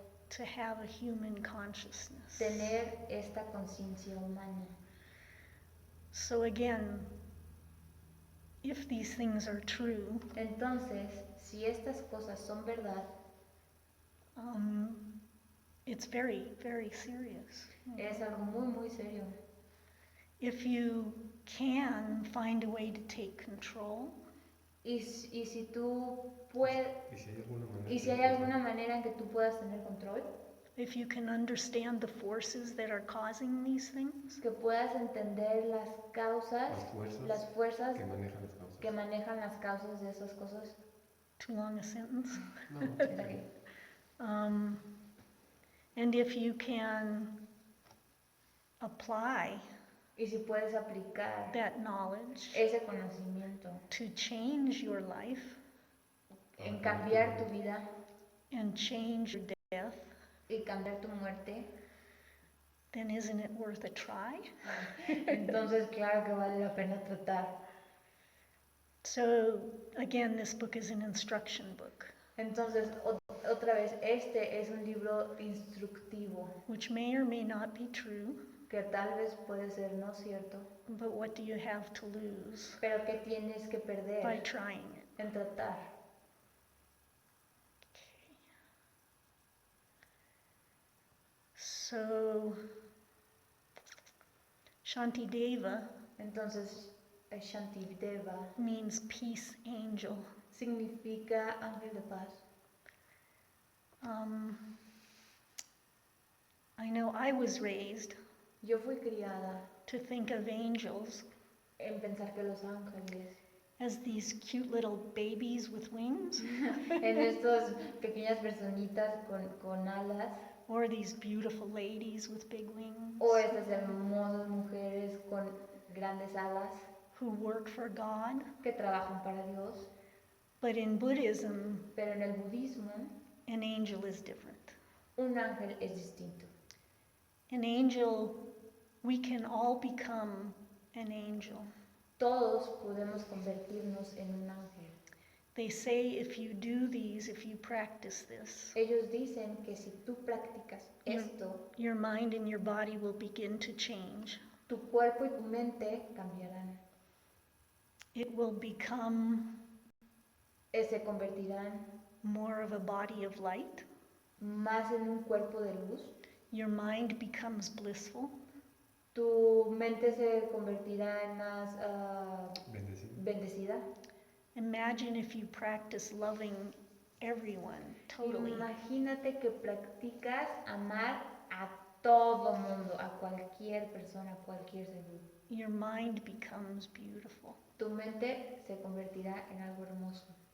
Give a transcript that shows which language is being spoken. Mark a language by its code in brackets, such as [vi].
[en] to have a human consciousness. [es] tener esta conciencia humana. [en] So again, if these things are true, [es] Entonces, si estas cosas son verdad, [en] it's very, very serious. [es] es algo muy, muy serio. [en] If you can find a way to take control, [es] Y si tú puedes, Y si hay alguna manera. en que tú puedas tener control, [en] if you can understand the forces that are causing these things, [es] que puedas entender las causas, las fuerzas Que manejan las causas. que manejan las causas de esas cosas. [en] too long a sentence. [es] No, Está bien. [en] And if you can apply [es] Y si puedes aplicar [en] that knowledge [es] ese conocimiento [en] to change your life [es] en cambiar tu vida [en] and change your death, [es] y cambiar tu muerte, [en] then isn't it worth a try? [es] entonces claro que vale la pena tratar. [en] So again, this book is an instruction book, [es] Entonces, otra vez, este es un libro instructivo, [en] which may or may not be true, [es] que tal vez puede ser no cierto, [en] but what do you have to lose [es] pero que tienes que [en] by [es] perder [en] trying it? [es] en tratar. [en] So, Shantideva [es] Entonces, Shantideva [en] means peace angel. [es] significa ángel de paz. [en] I know I was raised [es] Yo fui criada [en] to think of angels [es] en pensar que los ángeles [en] as these cute little babies with wings, [es] en estas pequeñas personitas con alas, [en] or these beautiful ladies with big wings, [es] o estas hermosas mujeres con grandes alas [en] who work for God. [es] que trabajan para Dios. [en] But in Buddhism, [es] Pero en el budismo, [en] an angel is different. [es] un ángel es distinto. [en] An angel, we can all become an angel. [es] Todos podemos convertirnos en un ángel. [en] They say if you do these, if you practice this, [es] Ellos dicen que si tú practicas esto, [en] your mind and your body will begin to change. [es] tu cuerpo y tu mente cambiarán. [en] It will become [es] Se convertirán [en] more of a body of light. [es] más en un cuerpo de luz. [en] Your mind becomes blissful. [es] Tu mente se convertirá en más bendecida. [en] Imagine if you practice loving everyone totally. [es] Imagínate que practicas amar a todo mundo, a cualquier persona, a cualquier ser vivo. [en] Your mind becomes beautiful. [es] Tu mente se convertirá en algo hermoso.